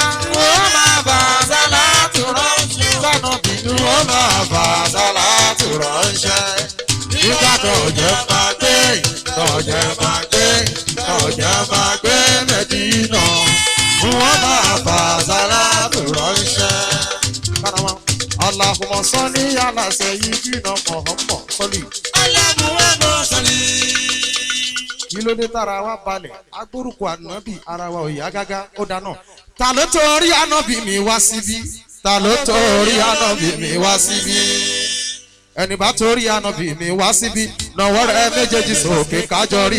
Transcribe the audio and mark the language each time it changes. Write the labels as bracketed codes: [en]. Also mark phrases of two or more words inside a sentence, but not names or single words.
[yo] Wọ́n máa fa sálátù ránṣẹ́. Sọ́nà bínú. Wọ́n máa fa sálátù ránṣẹ́. Nígbà tọ́jú máa gbé, tọ́jú máa gbé, tọ́jú máa gbé Mẹ́dínà. Wọ́n máa fa sálátù ránṣẹ́. [ar] اللهم صل على سيدنا محمد sọ́lì. اللهم صل. [yo] Kí ló dé tára wa balẹ̀? Agbórúkọ ànábì ara wa ò yá gágá ó dáná. Ta ló torí ànábì mi wá síbí? Ta ló torí ànábì mi wá síbí? Ẹni bá torí ànábì mi wá síbí, nàwọ́ rẹ̀ méjèèjì sókè kájọ rí.